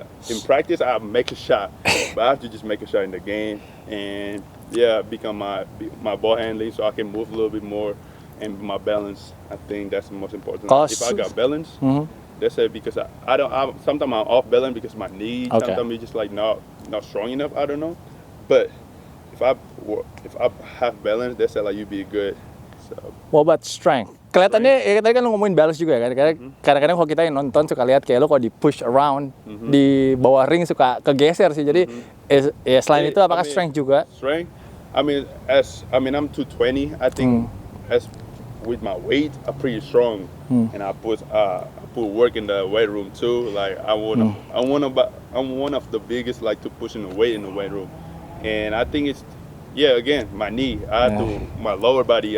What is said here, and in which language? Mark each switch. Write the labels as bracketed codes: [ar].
[en] In practice I make a shot, but I have to just make a shot in the game, and yeah, become my ball handling so I can move a little bit more, and my balance. I think that's the most important. If I got balance, that's it. Because I don't. Sometimes I'm off balance because my knee. Okay. Sometimes it's just like not strong enough. I don't know, but if I have balance, that's it. Like you be good. So. What about strength? [id] Kelihatannya ya tadi kan lu ngomongin balance juga ya. Kadang-kadang kalau kita yang nonton suka lihat kayak lu kalau di push around di bawah ring suka kegeser sih. Jadi ya selain itu apakah strength juga? [en] Strength. I mean I'm 220. I think as with my weight, I'm pretty strong, and I put work in the weight room too. Like I'm one of the biggest like to push in the weight in the weight room, and I think it's again my knee. My lower body.